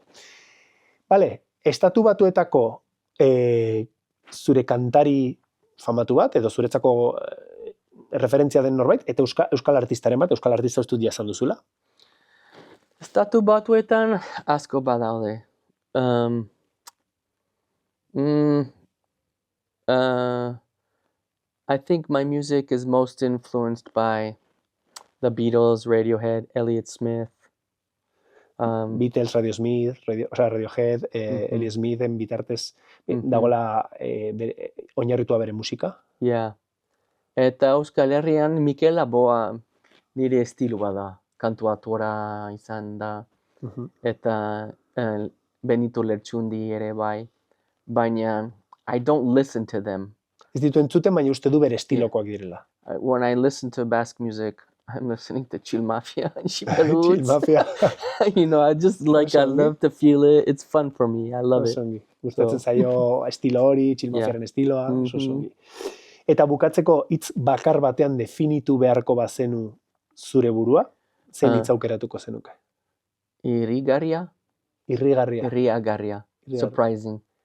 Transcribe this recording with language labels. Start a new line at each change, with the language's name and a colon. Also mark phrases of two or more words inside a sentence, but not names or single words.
Basque: Vale, estatu batuetako zure kantari famatu bat, edo zuretzako referentzia den norbait, eta euskal artistaren bat, euskal artista estudia esan duzula? Estatu batuetan asko badaude.
English: I think my music is most influenced by the Beatles, Radiohead, Elliott Smith.
Basque: Beatles, Radiohead, Elliott Smithen bitartez dagoela oinarritua bere musika?
English: Yeah.
Basque: Eta Euskal Herrian Mikel Laboa nire estilua da. Kantuatora izan da. Eta Benito Lertxundi ere bai.
English: Baina I don't listen to them.
Basque: Ez ditu entzuten, baina uste du bere estilokoak direla.
English: When I listen to Basque music, I'm listening to Chill Mafia and Chill Mafia. I just I love to feel it. It's fun for me. I love it.
Basque: Gustatzen zaio estilo hori, Chill Mafiaren estiloa. Eta bukatzeko hitz bakar batean definitu beharko bazenu zure burua, zein hitz aukeratuko zenuke? Irrigarria. Surprising.